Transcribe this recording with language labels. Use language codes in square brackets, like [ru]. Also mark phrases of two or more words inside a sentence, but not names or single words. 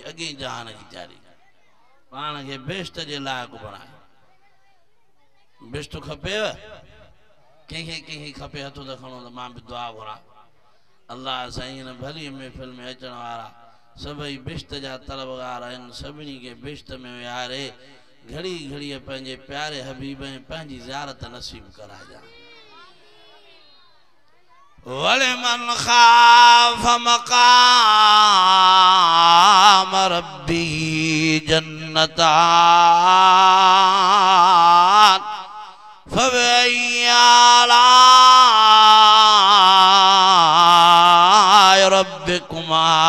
[sd] अॻे जहान जी तयारी पाण खे बेश्त जे लाइक़ु बणाए बेश्त खपेव कंहिंखे खपे हथो त खणो त मां बि दुआ घुरां अल्लाह साईं हिन भली महफ़िल में अचण वारा सभई बेश्त जा तलबगार आहिनि सभिनी खे बेश्त में विहारे घड़ी घड़ीअ पंहिंजे प्यारे हबीब ऐं पंहिंजी ज़ियारत नसीब कराइजां [ar] ولمن خاف مقام ربه جنتان فبأي آلاء ربكما